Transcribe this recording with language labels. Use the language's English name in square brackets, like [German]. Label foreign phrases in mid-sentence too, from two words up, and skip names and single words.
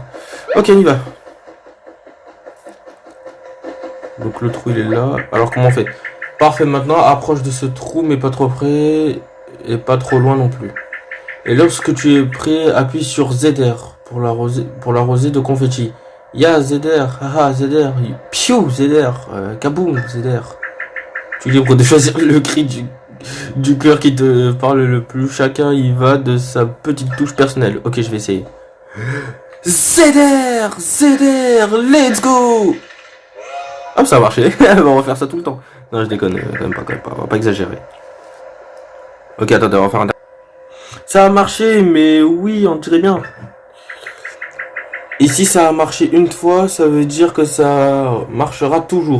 [French] Ok, on y va. Donc le trou il est là. Alors comment on fait? Parfait, maintenant approche de ce trou mais pas trop près et pas trop loin non plus. Et lorsque tu es prêt, appuie sur ZR pour l'arroser de confetti. Ya ZR, haha ZR, piou ZR, kaboum ZR. Tu es libre de choisir le cri du cœur qui te parle le plus. Chacun y va de sa petite touche personnelle. Ok, je vais essayer. ZR, [English] let's go! [French] Ah, ça a marché. On va faire ça tout le temps. Non, je déconne, quand même pas. On va pas exagérer. Ok, attendez, on va faire un... Ça a marché, mais oui, on dirait bien. Et si ça a marché une fois, ça veut dire que ça marchera toujours.